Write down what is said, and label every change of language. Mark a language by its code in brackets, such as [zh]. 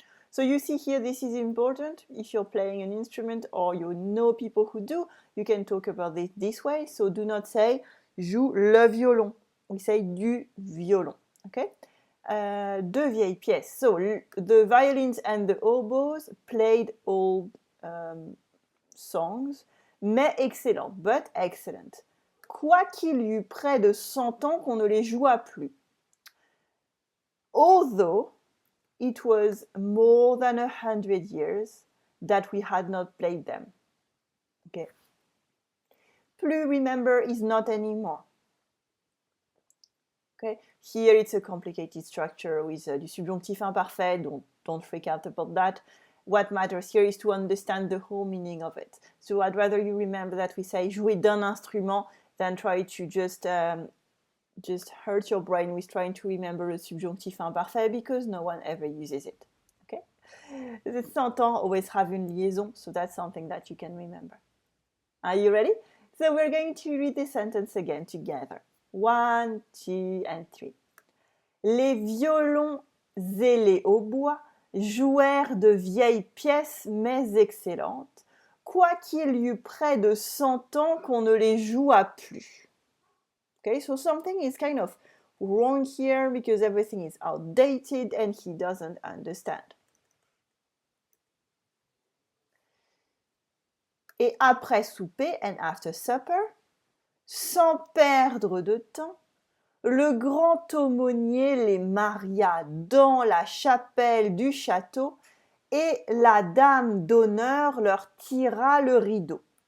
[en] So you see here, this is important. If you're playing an instrument or you know people who do, you can talk about it this way. So do not say [fr] joue le violon. [en] We say [fr] du violon. Okay. De vieilles pièces. [en] So the violins and the oboes played old songs, [fr] mais excellent, [en] but excellent. [fr] Quoiqu'il y eût près de 100 ans qu'on ne les joua plus. [en] Although it was more than 100 years that we had not played them. Okay. Plus, remember, is not anymore. Okay. Here it's a complicated structure with [fr] du subjonctif imparfait, [en] don't freak out about that. What matters here is to understand the whole meaning of it. So I'd rather you remember that we say [fr] jouer d'un instrument [en] than try to just hurt your brain with trying to remember the subjonctif imparfait because no one ever uses it. Okay? The 100 ans always have une liaison, so that's something that you can remember. Are you ready? So we're going to read the sentence again together. 1, 2, and 3. [fr] Les violons et les hautbois jouèrent de vieilles pièces mais excellentes, quoiqu'il y eût près de 100 ans qu'on ne les joua plus. [en] Okay, so something is kind of wrong here because everything is outdated and he doesn't understand. [fr] Et après souper, [en] and after supper, [fr] sans perdre de temps, le grand aumônier les maria dans la chapelle du château et la dame d'honneur leur tira le rideau.